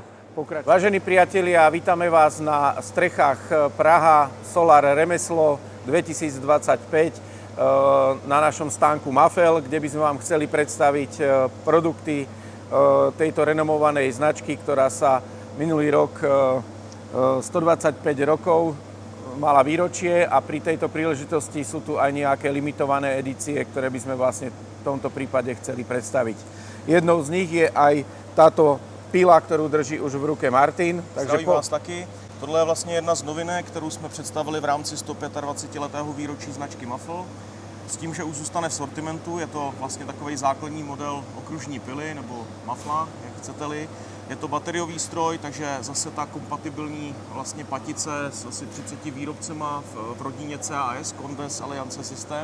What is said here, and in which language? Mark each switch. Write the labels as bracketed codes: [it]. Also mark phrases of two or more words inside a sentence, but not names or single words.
[sk] Vážení priatelia, vítame vás na strechách Praha Solar Remeslo 2025 na našom stánku Mafel, kde by sme vám chceli predstaviť produkty tejto renomovanej značky, ktorá sa minulý rok 125 rokov mala výročie a pri tejto príležitosti sú tu aj nejaké limitované edície, ktoré by sme vlastne v tomto prípade chceli predstaviť. Jednou z nich je aj táto pila, ktorú drží už v ruke Martin. [cs] Zdravím vás taky. Tohle je vlastně jedna z novinek, kterou jsme představili v rámci 125letého výročí značky Mafel. S tím, že už zůstane v sortimentu, je to vlastně takový základní model okružní pily nebo mafla, jak chcete-li. Je to bateriový stroj, takže zase ta kompatibilní vlastně patice s asi 30 výrobcema v rodině CAS, Condes Alliance System.